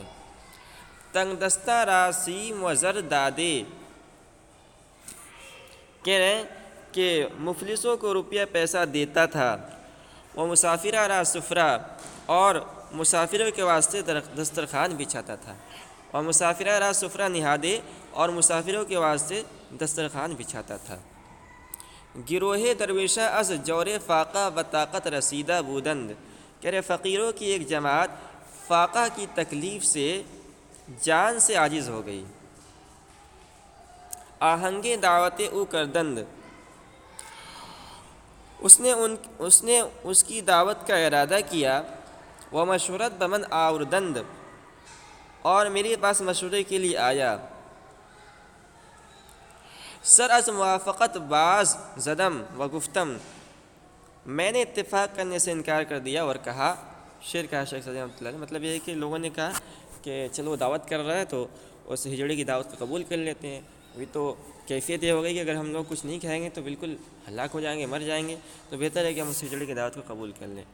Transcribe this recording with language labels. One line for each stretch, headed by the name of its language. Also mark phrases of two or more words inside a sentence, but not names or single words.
Persian: تنگ دستہ را سیم و زر دادے،
Urdu: کہہ رہے ہیں کہ مفلسوں کو روپیہ پیسہ دیتا تھا،
Persian: وہ مسافرہ را سفرہ،
Urdu: اور مسافروں کے واسطے دسترخوان بچھاتا تھا،
Persian: اور مسافرہ را سفرہ نہادے،
Urdu: اور مسافروں کے واسطے دسترخوان بچھاتا تھا۔
Persian: گروہ درویشہ از جور فاقہ و طاقت رسیدہ بودند،
Urdu: کہہ رہے فقیروں کی ایک جماعت فاقہ کی تکلیف سے جان سے عاجز ہو گئی۔
Persian: آہنگے دعوت او کردند،
Urdu: اس نے اس کی دعوت کا ارادہ کیا۔
Persian: وہ مشورت بمن آوردند،
Urdu: اور میرے پاس مشورے کے لیے آیا۔
Persian: سر از موافقت باز زدم و گفتم،
Urdu: میں نے اتفاق کرنے سے انکار کر دیا اور کہا، شعر کہا شیخ سعدی رحمۃ اللہ علیہ، مطلب یہ ہے کہ لوگوں نے کہا کہ چلو وہ دعوت کر رہا ہے تو اس ہجڑے کی دعوت کو قبول کر لیتے ہیں۔ ابھی تو کیفیت یہ ہو گئی کہ اگر ہم لوگ کچھ نہیں کھائیں گے تو بالکل ہلاک ہو جائیں گے، مر جائیں گے، تو بہتر ہے کہ ہم اس کھچڑی کی دعوت کو قبول کر لیں۔